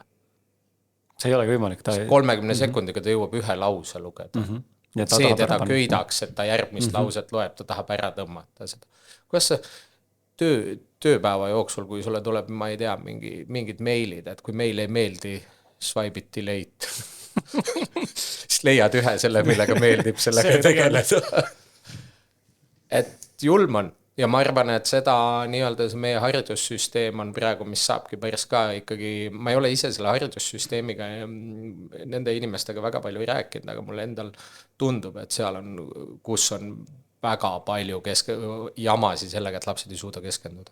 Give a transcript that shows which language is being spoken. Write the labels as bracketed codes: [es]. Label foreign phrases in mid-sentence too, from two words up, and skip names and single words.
[et] See ei olegi võimalik. 30 sekundiga ta jõuab ühe lause lugeda. See teda köidaks, et ta järgmist lauset loeb, ta tahab ära tõmmata seda. Kuidas sa tööpäeva jooksul, kui sulle tuleb, ma ei tea, mingid meilid, et kui meil ei meeldi, [en] swipe it late. [et] Siis leiad ühe selle, millega meeldib sellega tegeleda. Et julm on. Ja ma arvan, et seda nii-öelda meie haridussüsteem on praegu, mis saabki päris ka ikkagi, ma ei ole ise selle haridussüsteemiga ja nende inimestega väga palju ei rääkinud, aga mulle endal tundub, et seal on, kus on väga palju jamasi sellega, et lapsed ei suuda keskenduda.